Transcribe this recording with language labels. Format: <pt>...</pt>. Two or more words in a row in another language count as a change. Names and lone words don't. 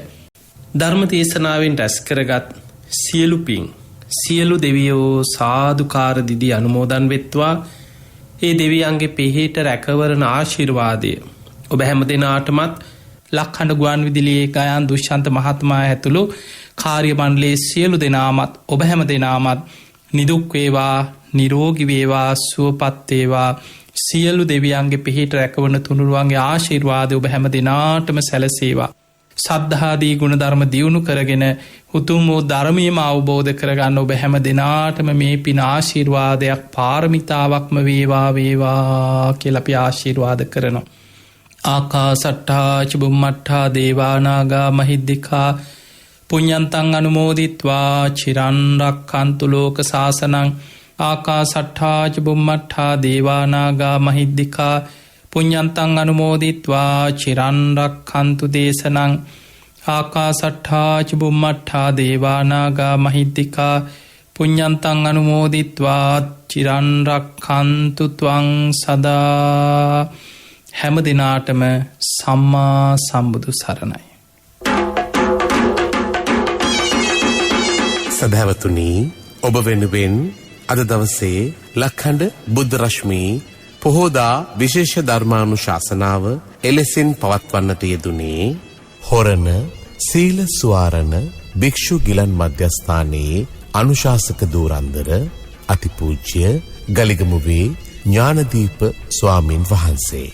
<si>ධර්ම දේශනාවෙන් රැස් කරගත් සියලු පින් සියලු දෙවියෝ සාධකාර දිදි අනුමෝදන් වෙත්වා ඒ දෙවියන්ගේ පෙහෙට රැකවරණ ආශිර්වාදය ඔබ හැම දෙනාටමත් ලක්හඬ ගුවන් විදිලියේ ගයන් දුෂ්ෂන්ත මහත්මයා ඇතුළු කාර්ය මණ්ඩලයේ සියලු දෙනාමත් ඔබ හැම දෙනාමත් නිදුක්වේවා නිරෝගිවේවා සුවපත්තේවා සියලු දෙවියන්ගේ පිහිට රැකවන තුනුරුවන්ගේ ආශිර්වාද ඔබ හැම දෙනාටම සැලසේවා. සද්ධාදී ගුණධර්ම දියුණු කරගෙන උතුම් වූ ධර්මයම අවබෝධ කරගන්න ඔබ හැම දෙනාටම මේ පින ආශිර්වාදයක් පාරමිතාවක්ම වේවා වේවා කියලා අපි ආශිර්වාද කරනවා.</si> <pi>ආකාසට්ඨා චුම්මට්ඨා දේවානාගා මහිද්దికා පුඤ්ඤන්තං අනුමෝදිත්වා චිරන් රක්ඛන්තු ලෝක සාසනං ආකාසට්ඨා චුම්මට්ඨා දේවානාගා මහිද්దికා පුඤ්ඤන්තං අනුමෝදිත්වා චිරන් රක්ඛන්තු දේශනං ආකාසට්ඨා චුම්මට්ඨා දේවානාගා මහිද්దికා පුඤ්ඤන්තං අනුමෝදිත්වා චිරන් රක්ඛන්තු ත්වං සදා.</pi> <si>හැම දිනාටම සම්මා සම්බුදු සරණයි. සදහැවතුනි, ඔබ වෙනුවෙන් අද දවසේ ලක්හඬ බුද්ධ රශ්මී පොහෝදා විශේෂ ධර්මානුශාසනාව එලෙසින් පවත්වන්නට යෙදුනේ හොරණ සීල සුවාරණ භික්ෂු ගිලන් මධ්‍යස්ථානයේ අනුශාසක දූරන්දර අතිපූජ්‍ය ගලිගමුවේ ඥානදීප ස්වාමින් වහන්සේ.</si>